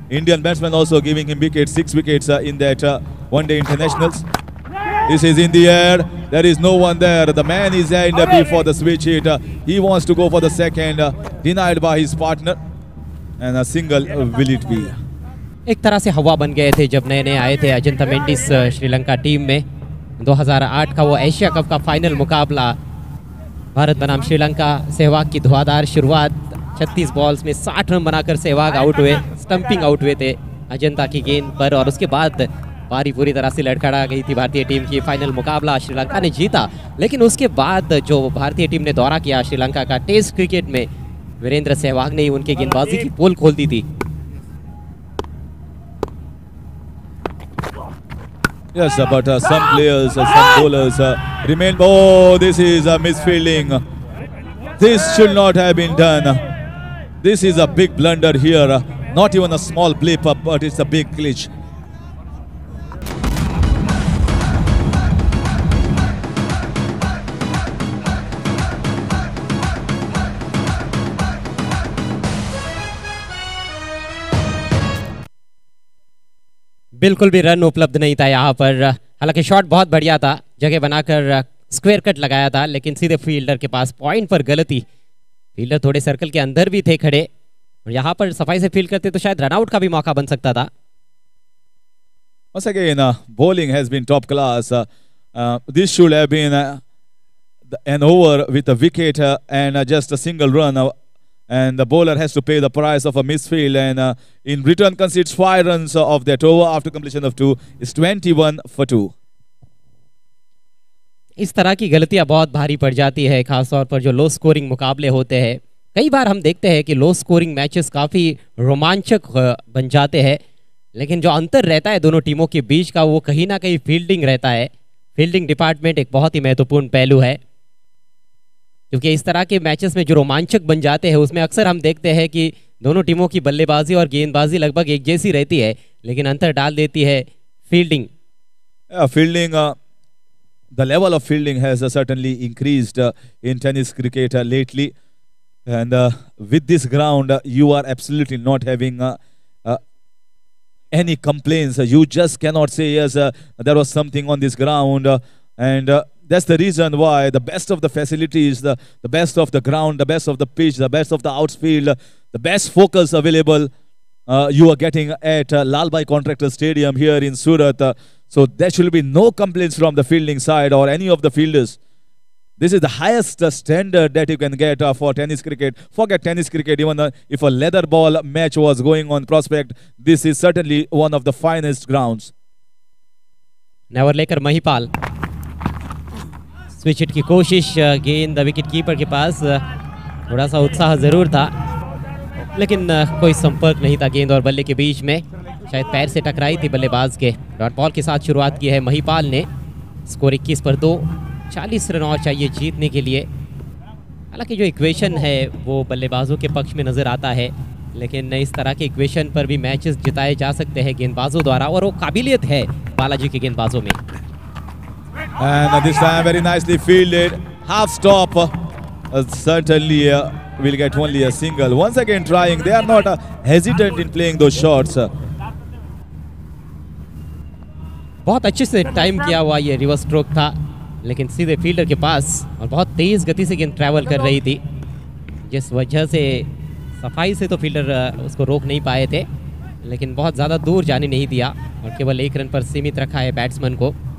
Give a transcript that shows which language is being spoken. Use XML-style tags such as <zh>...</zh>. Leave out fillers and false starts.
<en>Indian batsmen also giving him wickets, 6 wickets in that one-day internationals. This is in the air. There is no one there. The man is in before the switch hit. He wants to go for the second, denied by his partner, and a single will it be.</en> <hi>एक तरह से हवा बन गए थे जब नए नए आए थे अजंता मेंडिस श्रीलंका टीम में। 2008 का वो एशिया कप का फाइनल मुकाबला, भारत बनाम श्रीलंका। सहवाग की धुआंधार शुरुआत, 36 बॉल्स में 60 रन बनाकर सहवाग आउट हुए, स्टंपिंग आउट हुए थे अजंता की गेंद पर, और उसके बाद पारी पूरी तरह से लड़खड़ा गई थी भारतीय टीम की। फाइनल मुकाबला श्रीलंका ने जीता, लेकिन उसके बाद जो भारतीय टीम ने दौरा किया श्रीलंका का टेस्ट क्रिकेट में, वीरेंद्र सहवाग ने उनके गेंदबाजी की पोल खोल दी थी।</hi> <en>Yes, but some players, some bowlers remain. Oh, this is a misfielding. This should not have been done. This is a big blunder here. Not even a small blip up, but it's a big glitch.</en> <hi>बिल्कुल भी run उपलब्ध नहीं था यहाँ पर। हालांकि shot बहुत बढ़िया था, जगह बनाकर स्क्वायर कट लगाया था, लेकिन सीधे फील्डर के पास पॉइंट पर गलती। फील्डर थोड़े सर्कल के अंदर भी थे खड़े, और यहाँ पर सफाई से फील्ड करते तो शायद रनआउट का भी मौका बन सकता था।</hi> <en>Once again, bowling has been top class. This should have been an over with a wicket and just a single run. And the bowler has to pay the price of a misfield, and in return concedes 5 runs of that over after completion of 2. It's 21 for 2.</en> <hi>इस तरह की गलतियां बहुत भारी पड़ जाती है, खासतौर पर जो लो स्कोरिंग मुकाबले होते हैं। कई बार हम देखते हैं कि लो स्कोरिंग मैचेस काफ़ी रोमांचक बन जाते हैं, लेकिन जो अंतर रहता है दोनों टीमों के बीच का, वो कहीं ना कहीं फील्डिंग रहता है। फील्डिंग डिपार्टमेंट एक बहुत ही महत्वपूर्ण पहलू है, क्योंकि इस तरह के मैचेस में जो रोमांचक बन जाते हैं उसमें अक्सर हम देखते हैं कि दोनों टीमों की बल्लेबाजी और गेंदबाजी लगभग एक जैसी रहती है, लेकिन अंतर डाल देती है fielding.</hi> <en>The level of fielding has certainly increased in tennis cricket lately, and with this ground you are absolutely not having any complaints. You just cannot say yes, there was something on this ground, and that's the reason why the best of the facilities, the best of the ground, the best of the pitch, the best of the outfield, the best focus available you are getting at Lalbhai Contractor Stadium here in Surat. So there should be no complaints from the fielding side or any of the fielders. This is the highest standard that you can get for tennis cricket. Forget tennis cricket, even if a leather ball match was going on Prospect, this is certainly one of the finest grounds.</en> <hi>Never लेकर Mahipal, switch hit की कोशिश, गेंद wicket keeper के पास। थोड़ा सा उत्साह जरूर था, लेकिन कोई संपर्क नहीं था गेंद और बल्ले के बीच में। शायद पैर से टकराई थी बल्लेबाज के। डॉट बॉल के साथ शुरुआत की है महिपाल ने। स्कोर 21 पर 2, 40 रन और चाहिए जीतने के लिए। हालांकि जो इक्वेशन है वो बल्लेबाजों के पक्ष में नज़र आता है, लेकिन इस तरह के इक्वेशन पर भी मैचेस जिताए जा सकते हैं गेंदबाजों द्वारा, और वो काबिलियत है बालाजी के गेंदबाजों में।</hi> <en>And this time very nicely fielded, half stop. Certainly will get only a single. Once again trying, they are not hesitant in playing those shots.</en> <hi>बहुत अच्छे से टाइम किया हुआ ये रिवर्स स्ट्रोक था, लेकिन सीधे फील्डर के पास, और बहुत तेज़ गति से गेंद ट्रैवल कर रही थी, जिस वजह से सफाई से तो फील्डर उसको रोक नहीं पाए थे, लेकिन बहुत ज़्यादा दूर जाने नहीं दिया और केवल 1 रन पर सीमित रखा है बैट्समैन को।</hi>